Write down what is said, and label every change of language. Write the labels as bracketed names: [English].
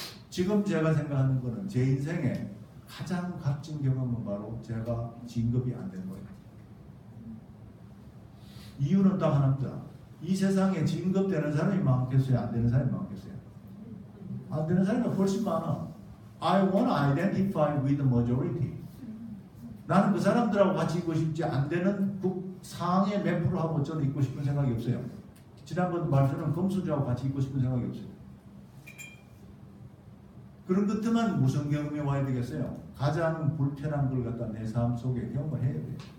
[Korean] 지금 제가 생각하는 거는 제 인생에 가장 값진 경험은 바로 제가 진급이 안 된 거예요. 이유는 딱 하나입니다. 이 세상에 진급되는 사람이 많겠어요? 안 되는 사람이 많겠어요? 안 되는 사람이 훨씬 많아. [English] I want to identify with the majority. [Korean] 나는 그 사람들하고 같이 있고 싶지 안 되는 상의 몇 프로하고 저는 있고 싶은 생각이 없어요. 지난번도 말씀은 금수저하고 같이 있고 싶은 생각이 없어요. 그런 것들만 무슨 경험이 와야 되겠어요? 가장 불편한 걸 갖다 내 삶 속에 경험을 해야 돼요.